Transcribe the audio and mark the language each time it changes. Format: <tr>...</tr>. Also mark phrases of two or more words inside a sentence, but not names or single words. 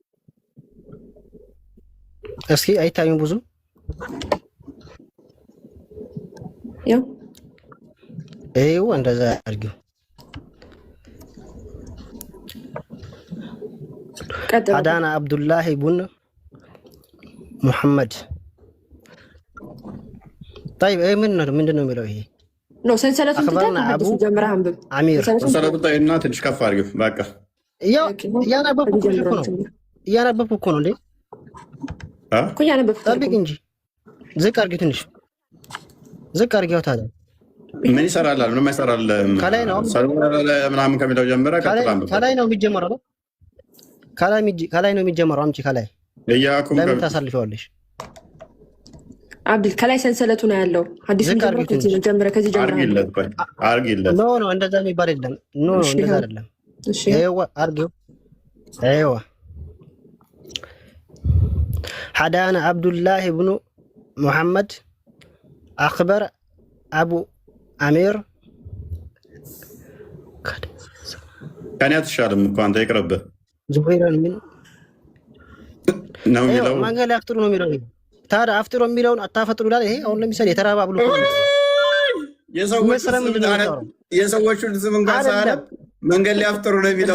<am>እስኪ። አይታዩም ብዙ ያው ይኸው እንደዛ አድርጊው። አዳና አብዱላሂ ቡን ሙሐመድ</am> <ar>طيب ايه</ar> <am>ምንድን ነው የሚለው? ይሄ ነው ሰንሰለቱን ትተህ ጀምረህ አንብብ። አሚር ሰንሰለቱን ታይና ትንሽ ከፍ አድርጊው። በቃ ያው እያነበብኩ እኮ ነው እንዴ እኮ እያነበብኩ ጠብቅ እንጂ ዝቅ አድርጊው፣ ትንሽ ዝቅ አድርጊው። ታዲያ ምን ይሰራል? ምንም አይሰራል። ከላይ ነው ምናምን ከሚለው ጀምረ ከላይ ነው የሚጀመረው። ከላይ ነው የሚጀመረው። አምጪ ከላይ ለምን ታሳልፈዋለሽ? አብዱል ከላይ ሰንሰለቱ ነው ያለው። አዲስ ጀምረ ከዚህ ጀምረ አርጊለት። ኖ እንደዛ የሚባል የለም። ኖ እንደዛ አይደለም። እሺ አርጊው። አይዋ</am> <ar>حدانا عبد الله بن محمد أخبر أبو أمير</ar> <am>ከኔ አትሻልም እኮ አንተ ይቅርብህ ዙበይራን ምን ነው የሚለው መንገድ ላይ አፍጥሩ ነው የሚለው። ታዲያ አፍጥሩ የሚለውን አታፈጥሩ ይላል። ይሄ አሁን ለምሳሌ የተራባ ብሎ የሰዎቹን ስም እንኳን ሳያነብ መንገድ ላይ አፍጥሩ ነው የሚለው።</am>